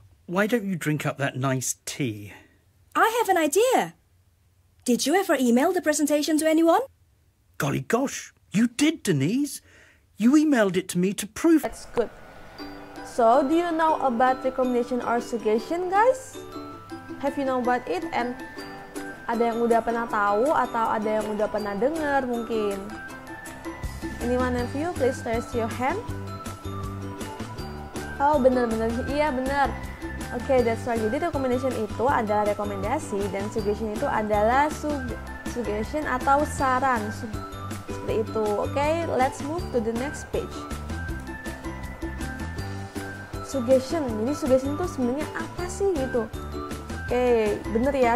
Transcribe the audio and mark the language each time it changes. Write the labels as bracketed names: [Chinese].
[English] why don't you drink up that nice tea? I have an idea. Did you ever email the presentation to anyone? Golly gosh, you did, Denise. You emailed it to me to prove... That's good. So, do you know about recommendation or suggestion, guys? Have you know about it? [Indonesian] And ada yang udah pernah tahu atau ada yang udah pernah dengar mungkin? [English] Anyone of you, please raise your hand. [Indonesian] Oh, bener-bener. Iya, bener. Oke, [English] that's right. [Indonesian] Jadi recommendation itu adalah rekomendasi dan suggestion itu adalah suggestion atau saran. Seperti itu. [English] Oke, let's move to the next page. [Indonesian] Suggestion. Jadi suggestion itu sebenarnya apa sih gitu? Oke, bener ya.